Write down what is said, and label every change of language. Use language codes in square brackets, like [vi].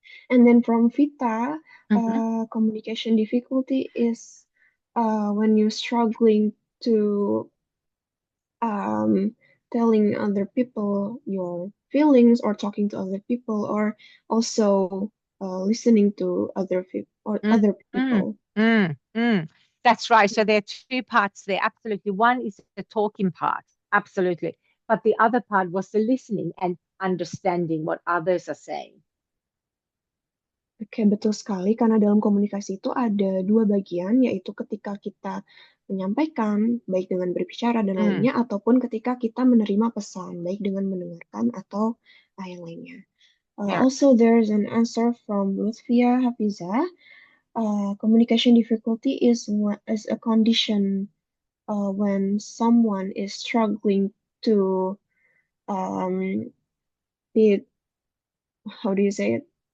[en] And then from Vita, communication difficulty is when you're struggling to telling other people your feelings or talking to other people or also listening to other people. That's right. So there are two parts there. Absolutely. One is the talking part. Absolutely. But the other part was the listening and understanding what others are saying. [id] Oke, betul sekali. Karena dalam komunikasi itu ada dua bagian, yaitu ketika kita menyampaikan, baik dengan berbicara dan lainnya, ataupun ketika kita menerima pesan, baik dengan mendengarkan atau yang lainnya. [en] Yeah. Also, there's an answer from Lutfia Hafiza. Communication difficulty is a condition when someone is struggling to be, how do you say it?